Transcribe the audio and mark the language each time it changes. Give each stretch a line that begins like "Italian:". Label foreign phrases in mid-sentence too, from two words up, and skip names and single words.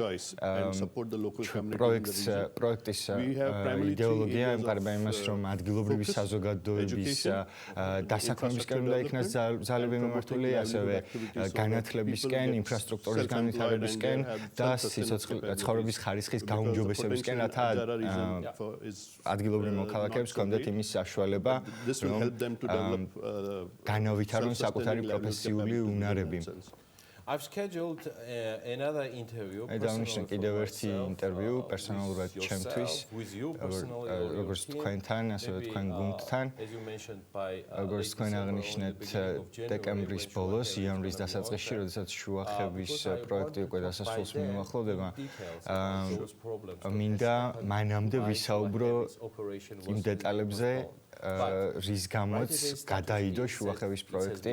Georgian: პროექტის იდეოლოგია ემყარება იმას, რომ ადგილობრივი საზოგადოების დასაქმებისკენ უნდა იქნას ძალები მიმართული, ასევე განათლებისკენ, ინფრასტრუქტურის განვითარებისკენ და ცხოვრების ხარისხის გაუმჯობესებისკენ, რათა ადგილობრივ მოქალაქეებს ჰქონდეთ იმის საშუალება, რომ განავითარონ საკუთარი პროფესიული უნარები.
English: I've scheduled another interview.
Georgian: დავნიშნე კიდევ ერთი ინტერვიუ პერსონალურად ჩემთვის, როგორც თქვენთან, ასევე თქვენ გუნდთან. როგორც თქვენ აღნიშნეთ, დეკემბრის ბოლოს, იანვრის დასაწყისში, როდესაც შუახების პროექტი უკვე დასასრულს მიუახლოვდება, მინდა მანამდე ვისაუბრო იმ დეტალებზე, რის გამოც გადაიდო შუახების პროექტი.